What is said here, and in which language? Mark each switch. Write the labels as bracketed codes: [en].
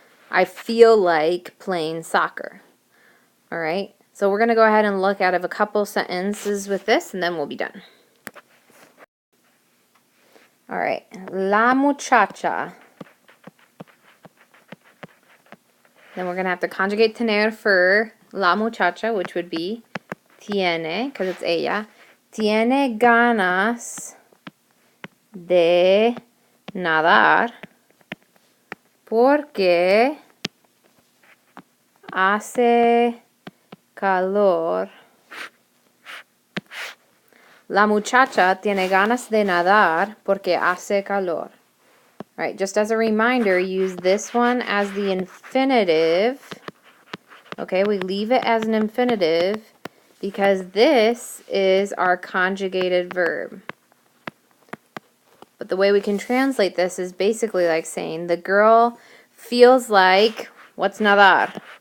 [en] I feel like playing soccer. All right, so we're going to go ahead and look at a couple sentences with this, and then we'll be done. All right, la muchacha. Then we're going to have to conjugate tener for la muchacha, which would be tiene, because it's ella. [es] Tiene ganas de nadar porque hace calor. La muchacha tiene ganas de nadar porque hace calor. [en] All right, just as a reminder, use this one as the infinitive. Okay, we leave it as an infinitive because this is our conjugated verb. But the way we can translate this is basically like saying the girl feels like, what's nadar?